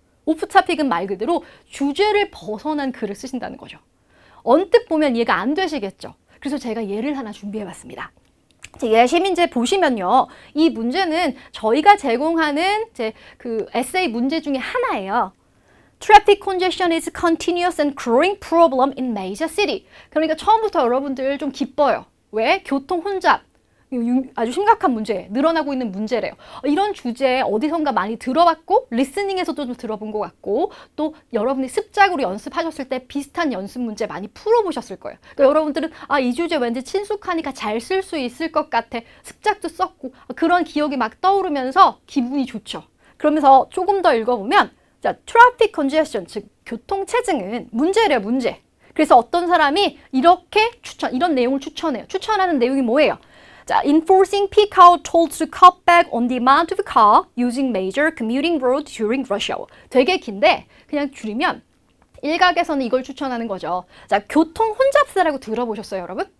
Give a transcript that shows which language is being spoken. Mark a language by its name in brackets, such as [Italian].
[Korean] 오프 토픽은 말 그대로 주제를 벗어난 글을 쓰신다는 거죠. 언뜻 보면 이해가 안 되시겠죠. 그래서 제가 예를 하나 준비해봤습니다. 예시 문제 보시면요, 이 문제는 저희가 제공하는 그 에세이 문제 중에 하나예요. [English] Traffic congestion is a continuous and growing problem in major city. [Korean] 그러니까 처음부터 여러분들 좀 기뻐요. 왜? 교통 혼잡. 아주 심각한 문제, 늘어나고 있는 문제래요. 이런 주제 어디선가 많이 들어봤고 리스닝에서도 좀 들어본 것 같고 또 여러분이 습작으로 연습하셨을 때 비슷한 연습 문제 많이 풀어보셨을 거예요. 그러니까 여러분들은 이 주제 왠지 친숙하니까 잘 쓸 수 있을 것 같아. 습작도 썼고 그런 기억이 막 떠오르면서 기분이 좋죠. 그러면서 조금 더 읽어보면 자, 트래픽 컨제션, 즉 교통체증은 문제래요, 문제. 그래서 어떤 사람이 이렇게 이런 내용을 추천해요. 추천하는 내용이 뭐예요? 자, [English] enforcing peak hour tolls to cut back on the amount of car using major commuting roads during rush hour. [Korean] 되게 긴데 그냥 줄이면 일각에서는 이걸 추천하는 거죠. 자, 교통 혼잡세라고 들어보셨어요, 여러분?